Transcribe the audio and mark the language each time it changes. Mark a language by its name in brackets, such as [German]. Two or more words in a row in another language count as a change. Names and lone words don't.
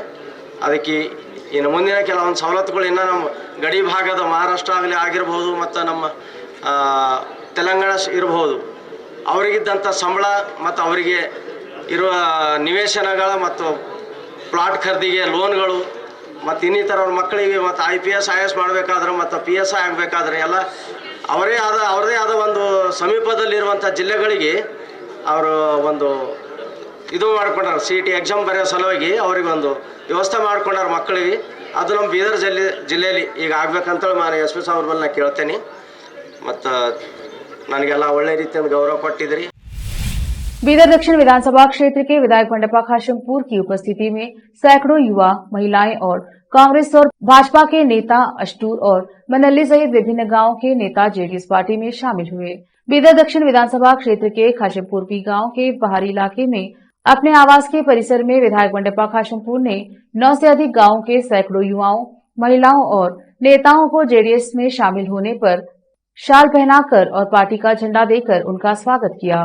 [Kannada] ಅದಕ್ಕೆ ಇನ್ನು ಮುಂದಿನ ಕೆಲವೊಂದು ಸವಲತ್ತುಗಳು ಇನ್ನೂ ನಮ್ಮ ಗಡಿ ಭಾಗದ ಮಹಾರಾಷ್ಟ್ರ ಆಗಿರ್ಬೋದು ಮತ್ತು ನಮ್ಮ ತೆಲಂಗಾಣ ಇರಬಹುದು, ಅವರಿಗಿದ್ದಂಥ ಸಂಬಳ ಮತ್ತು ಅವರಿಗೆ ಇರುವ ನಿವೇಶನಗಳ ಮತ್ತು ಪ್ಲಾಟ್ ಖರೀದಿಗೆ ಲೋನ್ಗಳು ಮತ್ತು ಇನ್ನಿತರ ಅವ್ರ ಮಕ್ಕಳಿಗೆ ಮತ್ತು IPS IAS ಮಾಡಬೇಕಾದ್ರೆ ಮತ್ತು PSI ಆಗಬೇಕಾದ್ರೆ ಎಲ್ಲ ಅವರದೇ ಆದ ಒಂದು ಸಮೀಪದಲ್ಲಿರುವಂಥ ಜಿಲ್ಲೆಗಳಿಗೆ ಅವರು ಒಂದು ಇದು ಮಾಡ್ಕೊಂಡಾರ. CET ಎಕ್ಸಾಮ್ ಬರೆಯೋ ಸಲುವಾಗಿ ಅವ್ರಿಗೆ ಒಂದು ವ್ಯವಸ್ಥೆ ಮಾಡ್ಕೊಂಡಾರ ಮಕ್ಕಳಿಗೆ. ಅದು ನಮ್ಮ ಬೀದರ್ ಜಿಲ್ಲೆಯಲ್ಲಿ ಈಗ ಆಗ್ಬೇಕಂತೇಳಿ ನಾನು SP ಸಾವ್ರ ಮೇಲೆ ನಾನು ಕೇಳ್ತೇನೆ. ಮತ್ತು ನನಗೆಲ್ಲ ಒಳ್ಳೆ ರೀತಿಯಿಂದ गौरव पट्टिद्री। [Hindi] बीदर दक्षिण विधानसभा क्षेत्र के विधायक बंडप्पा खाशमपुर की उपस्थिति में सैकड़ों युवा, महिलाएं और कांग्रेस और भाजपा के नेता अष्टूर और मनल्ली सहित विभिन्न गांवों के नेता जेडीएस पार्टी में शामिल हुए। बीदर दक्षिण विधानसभा क्षेत्र के खाशमपुर की गांव के बाहरी इलाके में अपने आवास के परिसर में विधायक बंडप्पा खाशमपुर ने 9 से अधिक गांवों के सैकड़ों युवाओं, महिलाओं और नेताओं को जेडीएस में शामिल होने पर शाल पहनाकर और पार्टी का झंडा देकर उनका स्वागत किया।